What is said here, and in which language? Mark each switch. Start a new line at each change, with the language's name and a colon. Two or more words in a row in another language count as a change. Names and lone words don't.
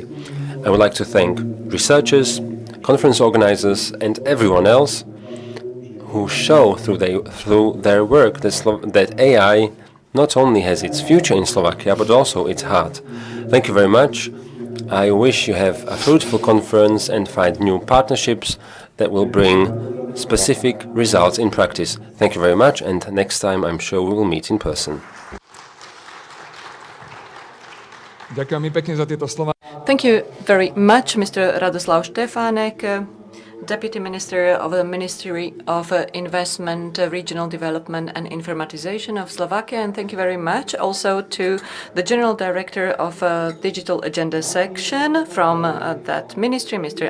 English: I would like to thank researchers, conference organizers, and everyone else who show through their work that AI not only has its future in Slovakia, but also its heart. Thank you very much. I wish you have a fruitful conference and find new partnerships that will bring specific results in practice. Thank you very much, and next time I'm sure we will meet in person.
Slovak: Ďakujem mi pekne za tieto slova.
English: Thank you very much, Mr. Radoslav Štefánek, Deputy Minister of the Ministry of Investment, Regional Development and Informatization of Slovakia. And thank you very much also to the General Director of Digital Agenda Section from that ministry, Mr.